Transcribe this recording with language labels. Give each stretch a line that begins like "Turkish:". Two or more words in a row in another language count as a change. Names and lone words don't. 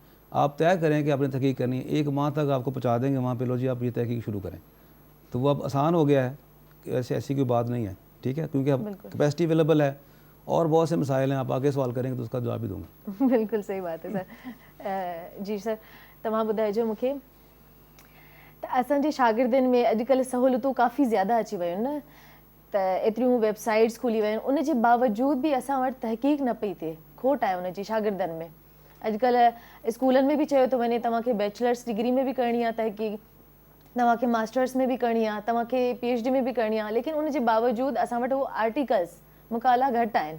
Urdu: آپ طے کریں کہ آپ نے تحقیق کرنی ہے, 1 ماہ تک آپ کو پہنچا دیں گے وہاں پہ, لو جی آپ یہ تحقیق شروع کریں. تو وہ اب آسان ہو گیا ہے کہ ایسی کوئی بات نہیں ہے. ٹھیک ہے, کیونکہ اب
English: capacity available
Urdu: ہے اور بہت سے مسائل ہیں. آپ آگے سوال کریں گے تو اس کا جواب بھی دوں گا. بالکل صحیح بات ہے سر. جی سر,
Sindhi: तव्हां ॿुधाइजो मूंखे त असांजे शागिर्दनि में अॼुकल्ह सहूलियतूं काफ़ी ज़्यादा अची वियूं आहिनि न, त एतिरियूं वेबसाइट्स खुली वियूं आहिनि. उन जे बावजूद बि असां वटि तहक़ीक़ न पई थिए, खोट आहे उन जी शागिर्दनि में. अॼुकल्ह स्कूलनि में बि चयो थो वञे तव्हांखे
English: bachelors degree
Sindhi: में बि करणी आहे तहक़ीक़, तव्हांखे मास्टर्स में बि करणी आहे, तव्हांखे PhD में बि करणी आहे, लेकिन उन जे बावजूद असां वटि उहो आर्टिकल्स मुकाला घटि आहिनि.